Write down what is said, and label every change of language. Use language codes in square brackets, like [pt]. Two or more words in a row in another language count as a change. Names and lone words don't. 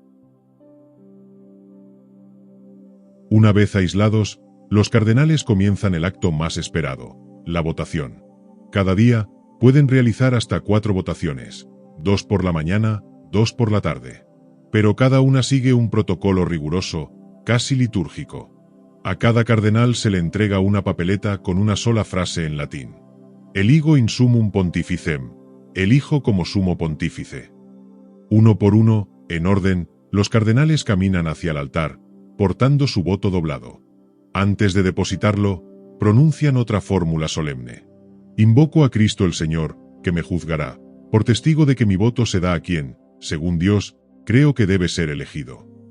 [es] Una vez aislados, los cardenales comienzan el acto más esperado, la votación. Cada día, pueden realizar hasta 4 votaciones, 2 por la mañana, 2 por la tarde. Pero cada una sigue un protocolo riguroso, casi litúrgico. A cada cardenal se le entrega una papeleta con una sola frase en latín. [la] Eligo in summum pontificem, [es] elijo como sumo pontífice. Uno por uno, en orden, los cardenales caminan hacia el altar, portando su voto doblado. Antes de depositarlo, pronuncian otra fórmula solemne. Invoco a Cristo el Señor, que me juzgará, por testigo de que mi voto se da a quien, según Dios, creo que debe ser elegido.